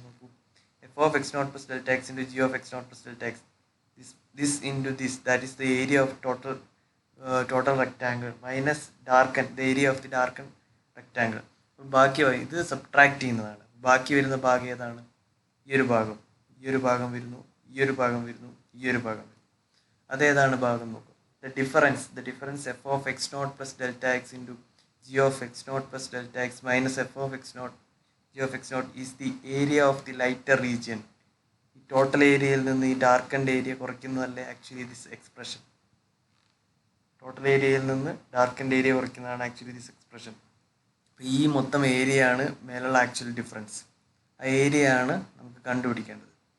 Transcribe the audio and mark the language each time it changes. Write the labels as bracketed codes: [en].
[ml] നോക്കൂ, [en] F of x naught plus delta x into g of x naught plus delta x, this into this, that is the area of total rectangle minus the area of the darken rectangle. [ml] ബാക്കി ഇത് subtract ചെയ്യുന്നതാണ്. ബാക്കി വരുന്ന ഭാഗം ഏതാണ്, ഈ ഒരു ഭാഗം. ഈ ഒരു ഭാഗം വരുന്നു, ഈ ഒരു ഭാഗം വരുന്നു, ഈ ഒരു ഭാഗം വരുന്നു. അതേതാണ് ഭാഗം നോക്കും. [en] The difference f of x naught plus delta x into g of x naught plus delta x minus f of x naught g of x naught is the area of the lighter region. [ml] ഈ total ഏരിയയിൽ നിന്ന് ഈ darkened area കുറയ്ക്കുന്നതല്ലേ [en] Actually this expression. [ml] Total ഏരിയയിൽ നിന്ന് darkened area കുറയ്ക്കുന്നതാണ് [en] Actually this expression. [ml] അപ്പോൾ ഈ മൊത്തം area ആണ് മേലുള്ള ആക്ച്വൽ ഡിഫറൻസ്. ആ ഏരിയ ആണ് നമുക്ക് കണ്ടുപിടിക്കേണ്ടത്.